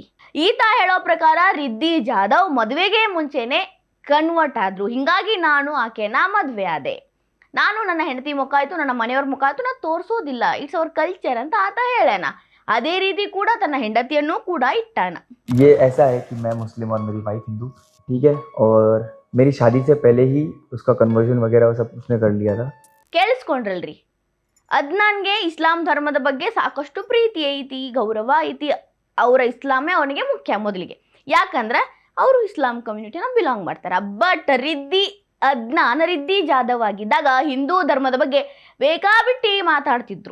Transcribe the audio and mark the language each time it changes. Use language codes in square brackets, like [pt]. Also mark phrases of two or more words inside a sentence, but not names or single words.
[kn] ಈತ ಹೇಳೋ ಪ್ರಕಾರ ರಿದ್ದಿ ಜಾಧವ್ ಮದುವೆಗೆ ಮುಂಚೆನೆ ಕನ್ವರ್ಟ್ ಆದ್ರು. ಹಿಂಗಾಗಿ ನಾನು ಆಕೆನ ಮದ್ವೆ ಆದೆ, ನಾನು ನನ್ನ ಹೆಂಡತಿ ಮುಖ ಆಯ್ತು, ನನ್ನ ಮನೆಯವ್ರ ಮುಖ ಆಯ್ತು, ನಾನು ತೋರಿಸೋದಿಲ್ಲ, [en] it's our culture [kn] ಅಂತ ಆತ ಹೇಳೋಣ. ಅದೇ ರೀತಿ ಕೂಡ ತನ್ನ ಹೆಂಡತಿಯನ್ನು ಕೂಡ ಇಟ್ಟಾನ. [hi] ये ऐसा है कि मैं मुस्लिम और मेरी वाइफ हिंदू, ठीक है, और मेरी शादी से पहले ही उसका कन्वर्जन वगैरह सब उसने कर लिया था. [kn] ಕೇಳಿಸ್ಕೊಂಡ್ರಲ್ರಿ, ಅದ್ನಾನ್ಗೆ ಇಸ್ಲಾಂ ಧರ್ಮದ ಬಗ್ಗೆ ಸಾಕಷ್ಟು ಪ್ರೀತಿ ಐತಿ, ಗೌರವ ಐತಿ. ಅವರ ಇಸ್ಲಾಮೇ ಅವನಿಗೆ ಮುಖ್ಯ ಮೊದಲಿಗೆ, ಯಾಕಂದ್ರೆ ಅವರು ಇಸ್ಲಾಂ [en] community belong [kn] ಮಾಡ್ತಾರೆ. ಬಟ್ ರಿದ್ದಿ ಜಾಧವ್ ಆಗಿದ್ದಾಗ ಹಿಂದೂ ಧರ್ಮದ ಬಗ್ಗೆ ಬೇಕಾಬಿಟ್ಟಿ ಮಾತಾಡ್ತಿದ್ರು.